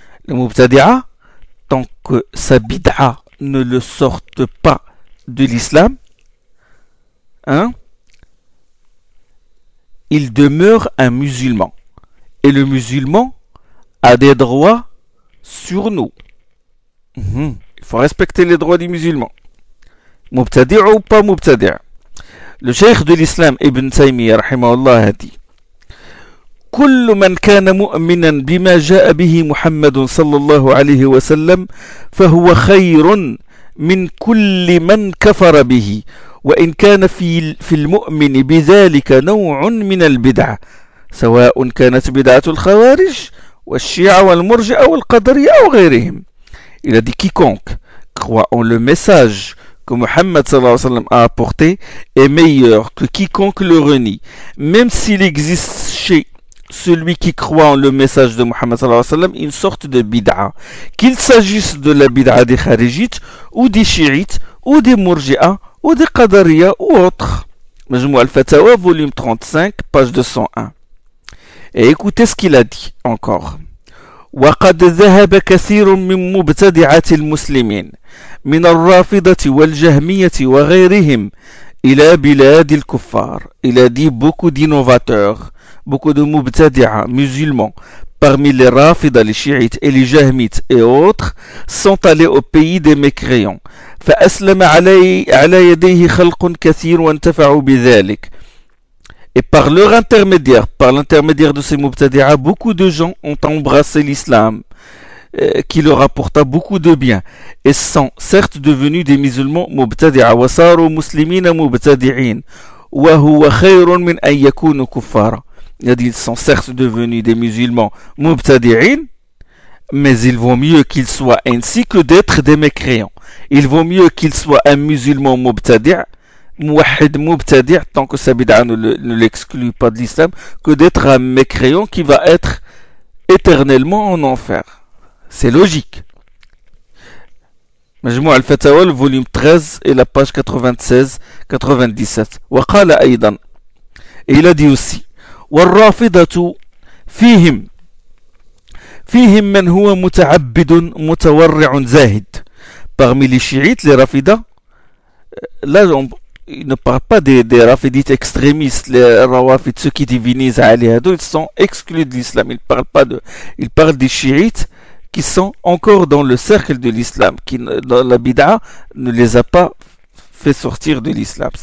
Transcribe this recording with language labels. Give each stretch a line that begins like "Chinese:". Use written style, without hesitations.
French: Les mubtadi'a, tant que sa bid'a ne le sorte pas de l'islam, hein, il demeure un musulman. Et le musulman a des droits sur nous. Il faut respecter les droits du musulman. Mubtadi'a ou pas mubtadi'a. Le cheikh de l'islam, Ibn Taymiyyah, rahimahullah, a dit:
Arabic: كل من كان مؤمنا بما جاء به محمد صلى الله عليه وسلم فهو خير من كل من كفر به وإن كان في المؤمن بذلك نوع من البدع سواء كانت بدعة الخوارج والشيعة والمرجئة والقدرية أو غيرهم.
French: Il a dit quiconque croit en le message que Mohammed sallallahu alayhi wa sallam a apporté est meilleur que quiconque le renie, même s'il existe chez celui qui croit en le message de Mohammed sallallahu alayhi wa sallam une sorte de bid'a, qu'il s'agisse de la bid'a des kharijites ou des chiites ou des murji'a ou des qadariya ou autres. Majmou al-Fatawa, volume 35, page 201. Et écoutez ce qu'il a dit encore.
Arabic: وقد ذهب كثير من مبتدعة المسلمين من الرافضة والجهمية وغيرهم إلى بلاد الكفار.
French: Il a dit beaucoup d'innovateurs, beaucoup de mubtadi'a musulmans, parmi les rafida, les chiites et les jahmites et autres, sont allés au pays des mécréants.
Arabic: فأسلم على يديه خلق كثير وانتفعوا بذلك.
French: Et par leur intermédiaire, par l'intermédiaire de ces mubtadi'a, beaucoup de gens ont embrassé l'islam, qui leur apporta beaucoup de bien, et sont certes devenus des musulmans mubtadi'a,
Arabic: وصاروا مسلمين مبتدعين, وهو خير من أن يكونوا كفارا.
French: Il a dit, ils sont certes devenus des musulmans mubtadi'in, mais il vaut mieux qu'ils soient ainsi que d'être des mécréants. Il vaut mieux qu'ils soient un musulman mubtadi', muwahhid mubtadi', tant que sa bid'a ne l'exclut pas de l'islam, que d'être un mécréant qui va être éternellement en enfer. C'est logique. مجموع الفتاوى, volume 13, et la page 96-97.
Arabic: وقال أيضا,
French: et il a dit aussi,
Arabic: والرافضة فيهم من هو متعبد متورع زاهد.
French: Parmi les chiites, les rafida, là on ne parle pas des rafidites extrémistes, les rawafid, ceux qui divinisent Ali Hado, ils sont exclus de l'islam. Ils parlent des chiites qui sont encore dans le cercle de l'islam, qui dans la bid'a ne les a pas fait sortir de l'islam.